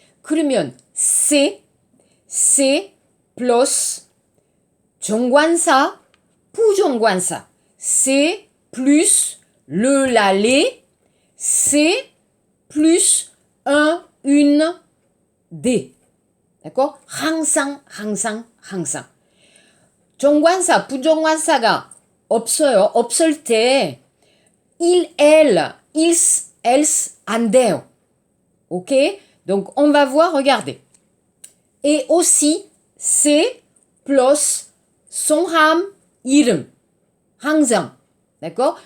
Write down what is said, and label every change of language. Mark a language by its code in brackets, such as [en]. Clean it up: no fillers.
[ko] 그러면 c'est plus 정관사, 부정관사. [fr] c'est plus le, la, les. c'est plus un, une, des. d'accord? [ko] 항상, 항상, 항상. 정관사, 부정관사가 없어요. 없을 때 il, elle, ils, elles, 안 돼요. Ok? [fr] Donc, on va voir, regardez. Et aussi, c'est plus 성함, 이름. [ko] 항상. D'accord?